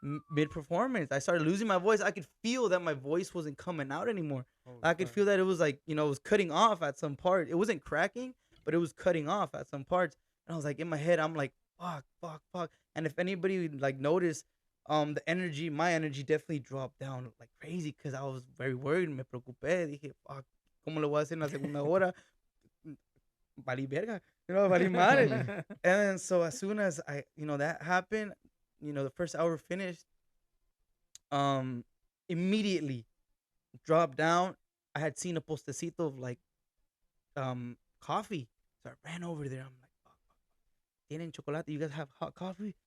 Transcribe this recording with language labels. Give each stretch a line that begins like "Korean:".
English: Mid performance, I started losing my voice. I could feel that my voice wasn't coming out anymore. I could feel that it was like, it was cutting off at some part. It wasn't cracking, but it was cutting off at some parts. And I was like, in my head, I'm like, fuck. And if anybody like noticed, my energy definitely dropped down like crazy because I was very worried.
Spanish: Me preocupé. Dije, fuck, ¿cómo le voy a hacer en la segunda hora? Valí verga. Valí madre.
English: And then so as soon as that happened, the first hour finished, immediately dropped down. I had seen a postecito of like coffee. So I ran over there. I'm like, fuck.
Spanish: ¿Tienen chocolate?
English: You guys have hot coffee?